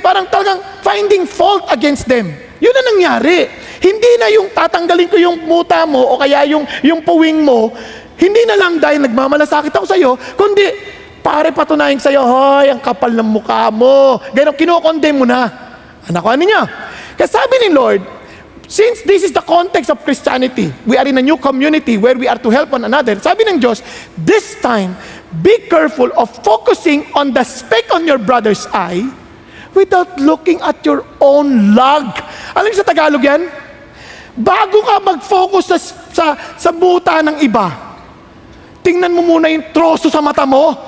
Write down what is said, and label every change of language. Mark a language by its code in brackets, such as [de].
[tl] Parang talagang [en] finding fault against them. [tl] Yun ang nangyari. Hindi na yung tatanggalin ko yung muta mo o kaya yung puwing mo, hindi na lang dahil nagmamalasakit ako sa'yo, kundi pare patunayan sa'yo, hoy, ang kapal ng mukha mo. Ganun, kinokondemn mo na. Anak ko, ano niya? Kasi sabi ni Lord, [en] since this is the context of Christianity, we are in a new community where we are to help one another. [tl] Sabi ng Diyos, [en] this time, be careful of focusing on the speck on your brother's eye without looking at your own log. [tl] Alam niyo sa Tagalog yan? Bago ka mag-focus sa buta ng iba, tingnan mo muna yung troso sa mata mo.